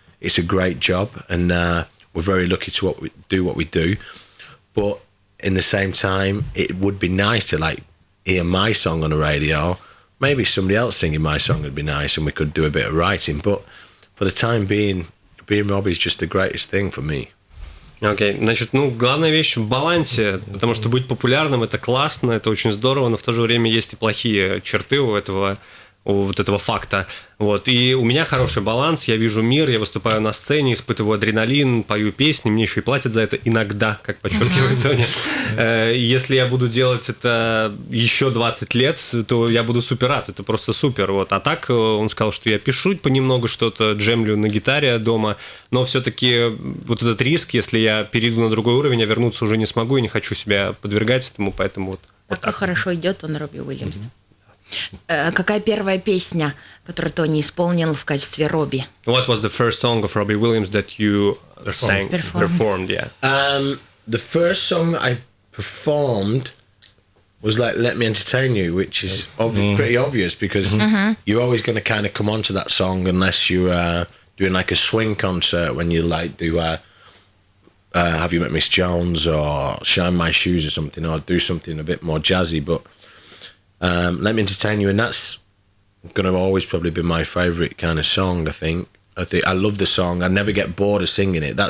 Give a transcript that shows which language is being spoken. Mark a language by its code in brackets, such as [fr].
[en] it's a great job, and we're very lucky to do what we do. But in the same time, it would be nice to like hear my song on the radio. Maybe somebody else singing my song would be nice, and we could do a bit of writing. But for the time being Robbie is just the greatest thing for me. [ru] Окей, значит, главная вещь в балансе, потому что быть популярным — это классно, это очень здорово, но в то же время есть и плохие черты у этого факта. Вот. И у меня хороший баланс, я вижу мир, я выступаю на сцене, испытываю адреналин, пою песни, мне еще и платят за это иногда, как подчеркивает Тони. Если я буду делать это еще 20 лет, то я буду супер рад, это просто супер. Вот. А так он сказал, что я пишу понемногу что-то, джемлю на гитаре дома, но все-таки вот этот риск, если я перейду на другой уровень, я вернуться уже не смогу и не хочу себя подвергать этому, поэтому вот как так. Хорошо идет он, Робби Уильямс. Какая первая песня, которую Тони исполнил в качестве Робби? [en] What was the first song of Robbie Williams that you performed? Yeah. The first song that I performed was like "Let Me Entertain You," which is pretty obvious because you're always going to kind of come onto that song unless you're doing like a swing concert when you like do Have You Met Miss Jones or Shine My Shoes or something, or do something a bit more jazzy, but Let Me Entertain You, and that's going to always probably be my favourite kind of song, I think I love the song. I never get bored of singing it.